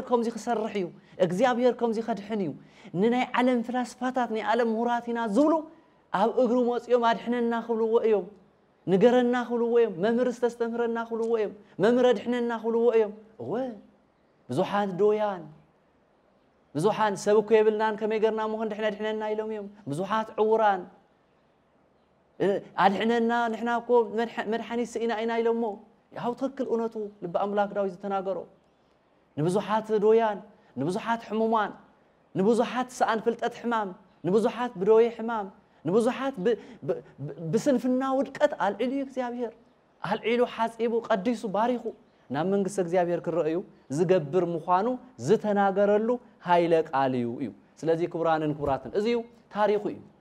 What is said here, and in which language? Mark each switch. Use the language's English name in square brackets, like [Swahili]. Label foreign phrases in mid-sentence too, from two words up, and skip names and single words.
[Tigrinya] ከምዚ ክሰርሕ እዩ እግዚአብሔር ከምዚ ከድሕን እዩ ንናይ ዓለም ፍላስፋታት ናይ ዓለም ምሁራትና ዝብሉ ኣብ እግሩ መጽዮም አድሕነና ክብልዎ እዮም ንገረና ክብልዎ እዮም መምህር ዝተስተምህረና ክብልዎ እዮም መምህር አድሕነና ክብልዎ እዮም እወ ብዙሓት ዶያን ብዙሓን ሰብኩ የብልናን ከመይ ገርና ሞኸን ድሕነና ኢሎም እዮም ብዙሓት ዕውራን አድሕነና ንሕናኮ መድሓኒት ስኢና ኢና ኢሎሞ ያው ትክክል እውነቱ ልበ አምላክ ዳዊት ዝተናገሮ ንብዙሓት ዶያን ንብዙሓት ሕሙማን ንብዙሓት ሰአን ፍልጠት ሕማም ንብዙሓት ብዶይ ሕማም ንብዙሓት ብስንፍና ውድቀት አልዒሉ እግዚአብሔር አልዒሉ ሓጺቡ ቀዲሱ ባሪኹ ናብ መንግስት እግዚአብሔር ክረአዩ ዝገብር ምዃኑ ዝተናገረሉ ሃይለ ቃል እዩ ስለዚህ ክብራንን ክብራትን እዚዩ ታሪኹ እዩ